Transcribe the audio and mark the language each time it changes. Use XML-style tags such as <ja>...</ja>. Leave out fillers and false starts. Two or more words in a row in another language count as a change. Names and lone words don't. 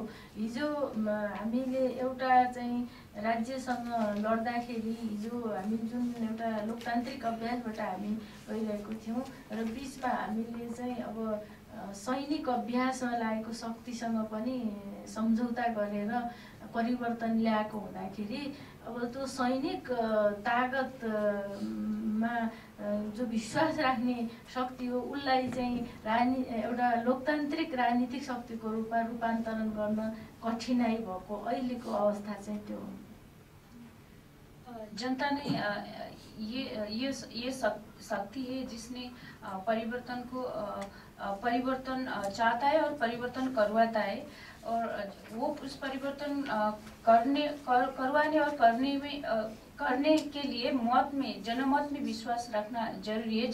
<ne>हिजो हामीले एउटा चाहिँ राज्यसँग लड्दाखेरि हिजो हामी जुन एउटा लोकतान्त्रिक अभ्यासबाट हामी गइरहेको थियौँ र बीचमा हामीले चाहिँ अब सैनिक अभ्यासमा लागेको शक्तिसँग पनि सम्झौता गरेर परिवर्तन ल्याएको हुँदाखेरि अब त्यो सैनिक ताकतमा जो विश्वास राख्ने शक्ति हो उसलाई चाहिँ एउटा लोकतान्त्रिक राजनीतिक शक्तिको रूपमा रूपान्तरण गर्न कठिनाई भएको अहिलेको अवस्था चाहिँ त्यो हो।</ne> <hi>जनता ने ये शक्ति है जिसने परिवर्तन चाहता है और परिवर्तन करवाता है, और वो उस परिवर्तन करवाने और करने के लिए जनमत में विश्वास रखना जरूरी है।</hi>